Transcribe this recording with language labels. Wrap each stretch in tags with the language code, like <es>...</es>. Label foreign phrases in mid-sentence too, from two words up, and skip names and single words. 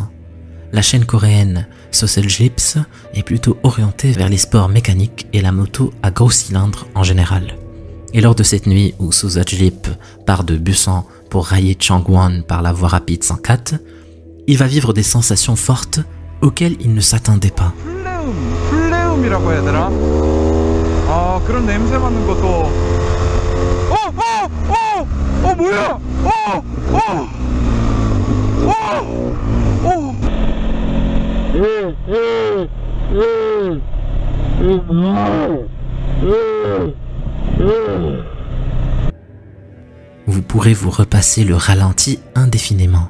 <fr>La chaîne coréenne Soseljlips est plutôt orientée vers les sports mécaniques et la moto à gros cylindres en général. Et lors de cette nuit où Soseljlips part de Busan pour railler Changwon par la voie rapide 104, il va vivre des sensations fortes auxquelles il ne s'attendait pas.</fr> <ko>플레움이라고 해야 되나? 아 그런 냄새 맡는 것도 뭐야?</ko> <fr>Vous pourrez vous repasser le ralenti indéfiniment.</fr>